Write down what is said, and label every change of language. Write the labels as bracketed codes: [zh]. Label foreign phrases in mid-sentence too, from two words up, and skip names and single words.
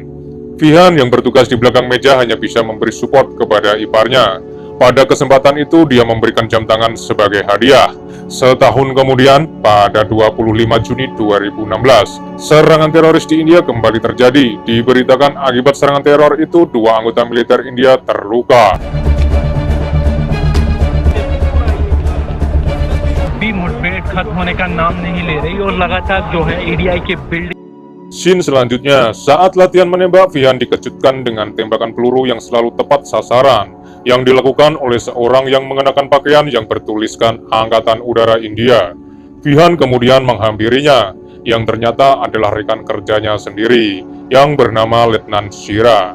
[id] Vihan yang bertugas di belakang meja hanya bisa memberi support kepada iparnya. Pada kesempatan itu dia memberikan jam tangan sebagai hadiah. Setahun kemudian, pada 25 Juni 2016, serangan teroris di India kembali terjadi. Diberitakan akibat serangan teror itu 2 anggota militer India terluka. [hi] मुठभेड़ खत्म होने का नाम नहीं ले रही और लगातार जो है एडीआई के बिल्डिंग. [id] Scene selanjutnya, saat latihan menembak, Vihan dikejutkan dengan tembakan peluru yang selalu tepat sasaran, yang dilakukan oleh seorang yang mengenakan pakaian yang bertuliskan Angkatan Udara India. Vihan kemudian menghampirinya, yang ternyata adalah rekan kerjanya sendiri, yang bernama Letnan Shira.